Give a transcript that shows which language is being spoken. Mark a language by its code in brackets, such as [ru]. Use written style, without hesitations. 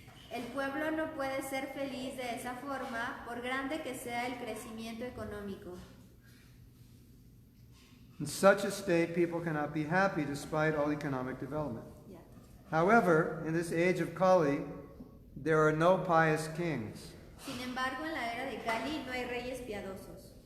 [es] El pueblo no puede ser feliz de esa forma, por grande que sea el crecimiento económico. [en] In such a state, people cannot be happy despite all economic development. [es] Ya. [en] However, in this age of Kali, there are no pious kings. [es] Sin embargo, en la era de Kali no hay reyes piadosos.